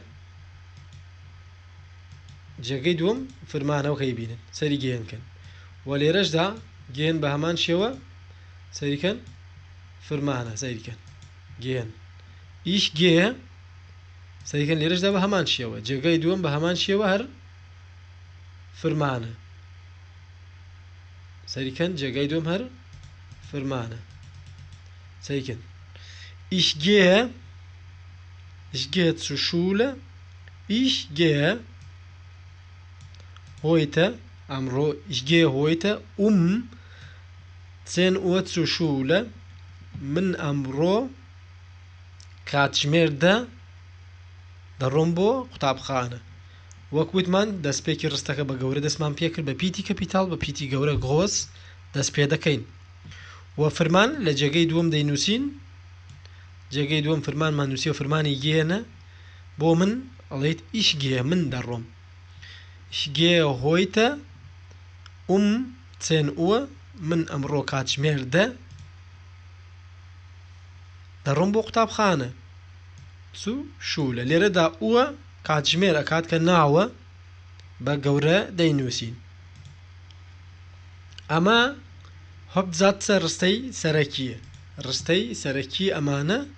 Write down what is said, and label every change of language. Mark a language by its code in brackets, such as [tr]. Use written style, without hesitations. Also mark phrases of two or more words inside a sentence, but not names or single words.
[ckb] جێگەی دووەم فرمانەوەکەی بینن سەری گێنکەن و لێرەشدا گێن بە هەمان شێوە سەریکەن فرمانە سەریکەن گێن [de] ich geh [ckb] سەریکەن لێرەشدا بە هەمان شێوە جێگەی دووەم بە هەمان شێوە هەر فرمانە سەریکەن جێگەی دووەم هەر فرمانە سەریکەن [de] ich geh ich gehe zur Schule ich gehe heute ئەمڕۆ ich gehe heute 10 Uhr zur Schule [ckb] من ئەمڕۆ کاتژمێر 10 دەڕۆم بۆ قوتابخانە وەک وتمان دەستپێکی ڕستەکە بە گەورە دەستمان پێکرد بە پیتی کەپیتاڵ بە پیتی گەورە غۆس دەست پێ دەکەین و فرمان لە جێگەی دووەم دەینووسین جێگەی دووەم فرمانمان نووسی و فرمانی گێنە بۆ من ئەڵێیت [de] ich gehe [ckb] من دەڕۆم [de] ich gehe heute [ckb] 10 Uhr من ئەمڕۆ کاتژمێر 10 دەڕۆم بۆ قوتابخانە [de] zu Schule [ckb] لێرەدا ئووە کاتژمێر ئەکات کە ناوە بە گەورە دەینووسین ئەمە هەبزاتە ڕستەی سەرەکیە ڕستەی سەرەکی ئەمانە